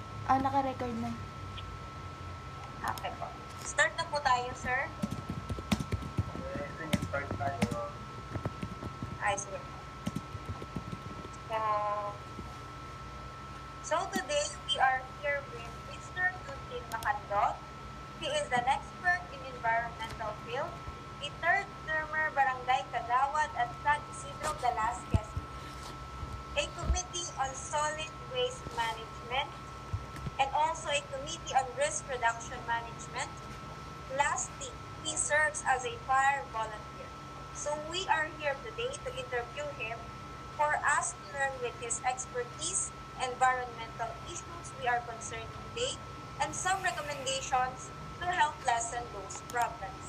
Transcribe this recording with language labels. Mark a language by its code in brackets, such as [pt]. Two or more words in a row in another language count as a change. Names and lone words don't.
[tl] Naka-record na. Okay po. Start na po tayo, sir. Sige, start tayo. Ay, sige. [en] So today, we are here with Mr. Eugene Macandot. He is an expert in environmental field, a third-termer [tl] barangay kagawad [en] at San Isidro Velasquez, a committee on solid waste management, and also a committee on risk reduction management. Lastly, he serves as a fire volunteer. So we are here today to interview him for us to learn with his expertise, environmental issues we are concerned today, and some recommendations to help lessen those problems.